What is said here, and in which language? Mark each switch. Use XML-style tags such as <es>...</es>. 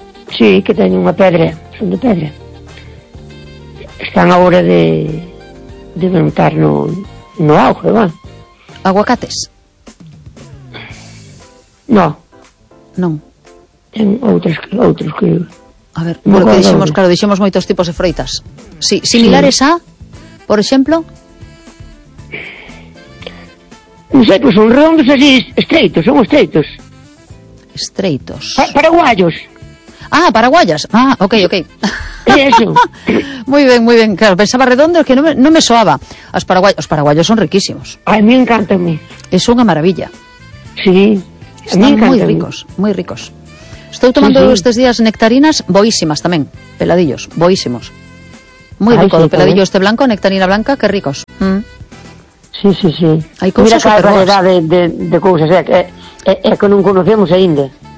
<gl>Sí, que teñen unha pedra. Son de pedra. Están agora de montar no auge, va. Aguacates? Non. Ten outros que... A ver, no que dixemos, claro, dixemos moitos tipos de froitas. Sí, similares sí. A, por exemplo... Non sei, pois son redondos así, estreitos, son estreitos. Estreitos. Paraguayos. Ah, paraguayas. Ah, ok, ok. É eso. moi ben, claro, pensaba redondo, que non me soaba. Os paraguayos son riquísimos. A mí encantame. É unha maravilla. Sí, están moi ricos, moi ricos. Estou tomando estes días nectarinas boísimas tamén, peladillos, boísimos.</gl> <es>Muy ay, rico, sí, el peladillo este blanco, nectarina blanca, qué ricos. Sí, sí, sí. Hay cosas mira, super buenas. Mira cada variedad de cosas, que non conocemos ainda.</es>